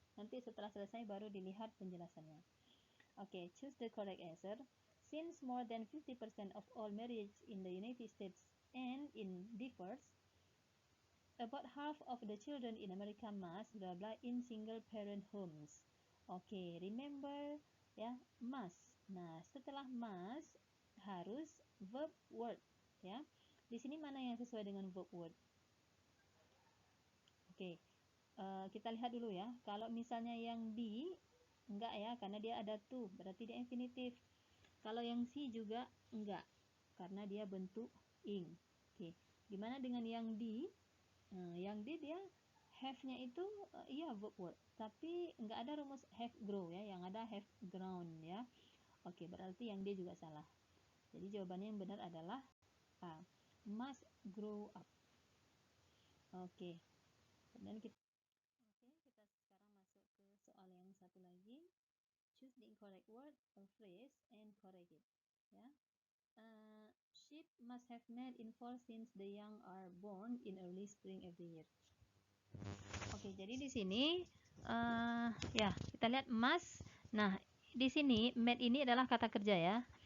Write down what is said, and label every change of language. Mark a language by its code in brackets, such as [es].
[id] Nanti setelah selesai baru dilihat penjelasannya. [en] Oke, choose the correct answer. Since more than 50% of all marriages in the United States end in divorce, about half of the children in America must blah blah in single parent homes. [id] Oke, remember ya, must. Nah, setelah must harus verb word ya. Di sini mana yang sesuai dengan verb word? Oke, kita lihat dulu ya. Kalau misalnya yang B enggak ya, karena dia ada to, berarti dia infinitif. Kalau yang C juga enggak, karena dia bentuk ing. Oke, gimana dengan yang D? Yang D dia have-nya itu iya verb word, tapi enggak ada rumus have grow ya, yang ada have grown ya. Oke, berarti yang D juga salah. Jadi jawabannya yang benar adalah A, must grow up. Oke, kemudian kita sekarang masuk ke soal yang satu lagi. [en] Choose the incorrect word or phrase and correct it. Ya. Sheep must have met in fall since the young are born in early spring every year. [id] Oke, jadi di sini ya kita lihat must. Nah, di sini met ini adalah kata kerja ya.